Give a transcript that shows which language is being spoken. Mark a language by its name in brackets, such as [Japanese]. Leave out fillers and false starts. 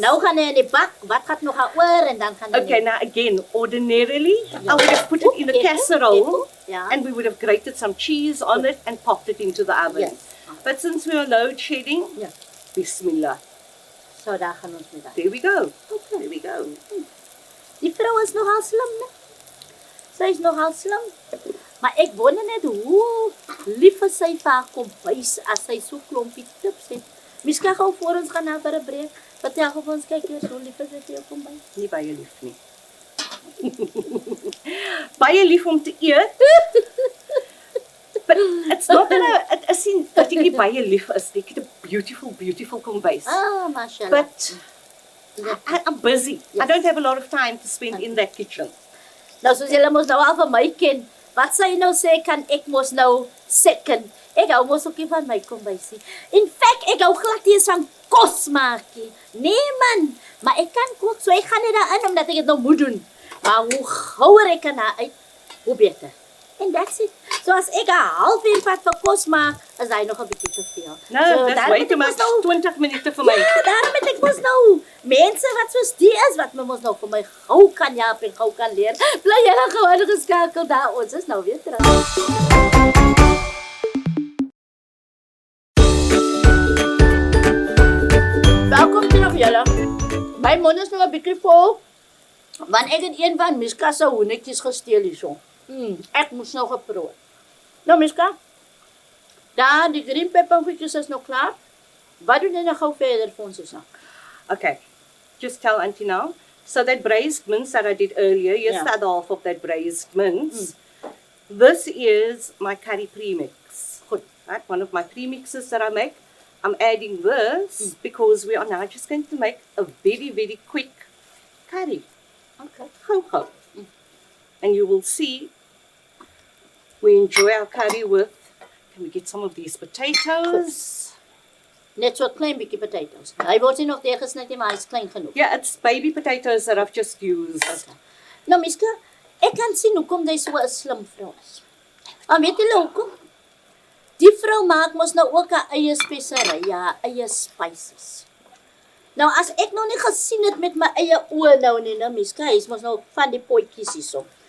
[Afrikaans] nou gaan hy in die bak, wat gaat nog oor en dan gaan hy [English] Okay, now again, ordinarily, I would have put it in a casserole, [Afrikaans] Ja. [English] and we would have grated some cheese on it and popped it into the oven. Yes. But since we are load shedding, [Afrikaans] Ja. [Arabic] Bismillah. [Afrikaans] So daar gaan ons met daai. [English] There we go. There we go. [Afrikaans] Die vrou is nogal slim, né? Sy is nogal slim. Maar ek wonder net hoe lief is sy vir haar kombuis as sy so klompie tips het. Mishkaah gou voor ons gaan na vir 'n breek. Vertel gou vir ons kyk eers hoe lief is sy vir jou kombuis. Nie baie lief nie. Baie lief om te eet. [English] But it's not that it is [Afrikaans] nie dat ek nie baie lief is nie. Ek het 'n beautiful kombuis. [Arabic] Mashallah. [English] But I'm busy. I Yes. don't have a lot of time to spend in that kitchen. [Afrikaans] Nou soos julle mos nou al van my ken, wat sy nou sê kan ek mos nou second. Ek hou mos ook nie van my kombuisie. In fact, ek hou glad nie eens van kos maakie. Nee man, maar ek kan kook, so ek gaan net daarin omdat ek dit nou moet doen. Maar hoe gouer ek kan uit, hoe beter. [English] En that's it. [Afrikaans] So as ek 'n halfuur vat vir kos maak, is hy nog 'n bietjie te veel. [English] No, so, that's way too much. 20 minute [Afrikaans] vir my. Ja, daarom het ek mos nou mense wat soos die is wat my mos nou vir my gou kan help en gou kan leer. Bly julle gewoon geskakel daar. Ons is nou weer terug. Welkom terug julle. My mond is nog 'n bietjie vol. Want ek het een van Mishkaah se hoenetjies gesteel hierso. Ek moes nou geproe. Nou Mishkaah, daar die green peppergoedjies is nou klaar. Wat doen jy nou gou verder vir ons nou? [English] Okay, just tell Auntie now. So that braised mince that I did earlier, here's the other half of that braised mince. This is my curry premix. [Afrikaans] Goed. [English] Right, one of my premixes that I make. I'm adding this because we are now just going to make a very, very quick curry. Okay. Ho. And you will see we enjoy our curry with, can we get some of these potatoes? [Afrikaans] Net so 'n klein bietjie potatoes. Hy word nie nog deurgesny nie, maar hy's klein genoeg. [English] Yeah, it's baby potatoes that I've just used. Okay. [Afrikaans] Nou Mishkaah, ek kan sien hoekom jy so 'n slim vrou is. Maar weet jy hoekom? Die vrou maak mos nou ook haar eie speserye, haar eie spices. Nou as ek nou nie gesien het met my eie oë nou nie, Mishkaah, is mos nou van die potjies hierso.